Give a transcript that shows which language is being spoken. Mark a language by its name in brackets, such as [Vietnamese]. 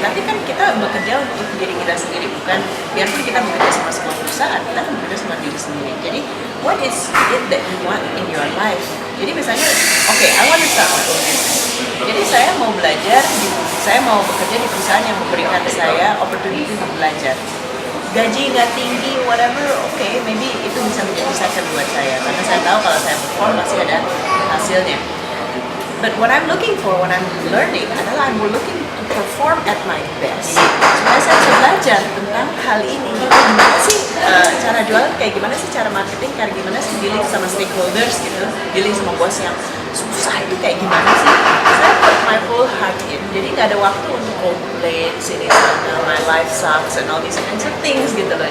[Indonesian] Tapi kan kita bekerja untuk diri kita sendiri, bukan biarpun kita bekerja sama sebuah perusahaan, kita kan bekerja sama diri sendiri. [English] Jadi what is it that you want in your life? [Indonesian] Jadi misalnya, [English] okay, I want to start my own business. [Indonesian] Jadi saya mau belajar, saya mau bekerja di perusahaan yang memberikan saya opportunity untuk belajar. Gaji nggak tinggi, [English] whatever, okay, maybe [Indonesian] itu bisa menjadi second buat saya. Karena saya tahu kalau saya perform pasti ada hasilnya. [English] But what I'm looking for when I'm learning adalah I'm looking to perform at my best. [Indonesian] Supaya saya bisa belajar tentang hal ini. Gimana sih cara jualan, kayak gimana sih cara marketing, kayak gimana sih dealing sama stakeholders gitu, dealing sama bos yang susah itu kayak gimana sih. [English] Saya put my whole heart in. [Indonesian] Jadi nggak ada waktu untuk complain sini sana, [English] my life sucks and all these kinds of things gitu loh.